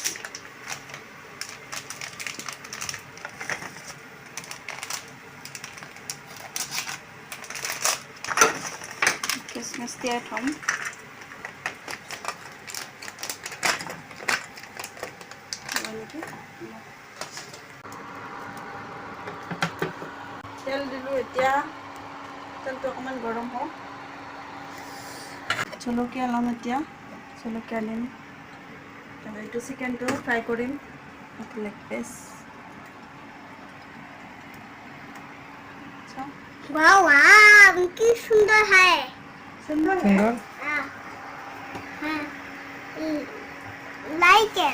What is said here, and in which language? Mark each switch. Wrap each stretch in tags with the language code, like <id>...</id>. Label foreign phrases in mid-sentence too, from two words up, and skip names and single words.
<as>কিচমিচ তিয়াই থম তেল দিলো এতিয়া তেলটো অকমান গৰম হোক জলকীয়া লম এতিয়া জলকীয়া দিম তাৰপৰা এইটো চিকেনটো ফ্ৰাই কৰিম</as> <en>leg piece</en> <hi>वाह वाह की सुंदर है सुंदर সুন্দর</hi> <en>हाँ like it</en>